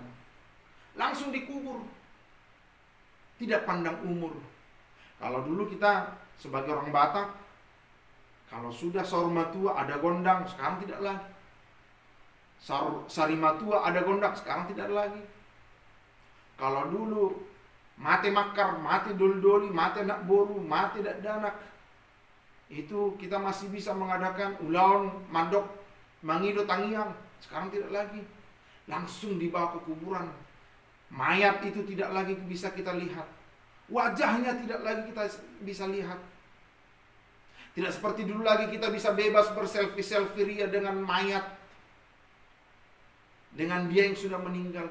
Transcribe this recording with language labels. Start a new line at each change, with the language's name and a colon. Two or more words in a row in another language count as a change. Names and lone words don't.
Indonesian: Langsung dikubur. Tidak pandang umur. Kalau dulu kita sebagai orang Batak, kalau sudah
Batak Toba: sahur matua
Indonesian: ada gondang, sekarang tidak lagi.
Batak Toba: Sari matua
Indonesian: ada gondang, sekarang tidak lagi. Kalau dulu mati makar, mati doli-doli, mati
Batak Toba: anak boru,
Indonesian: mati danak, itu kita masih bisa mengadakan
Batak Toba: ulaun mandok mangido tangiang.
Indonesian: Sekarang tidak lagi. Langsung dibawa ke kuburan. Mayat itu tidak lagi bisa kita lihat. Wajahnya tidak lagi kita bisa lihat. Tidak seperti dulu lagi kita bisa bebas berselfie-selfie ria dengan mayat, dengan dia yang sudah meninggal.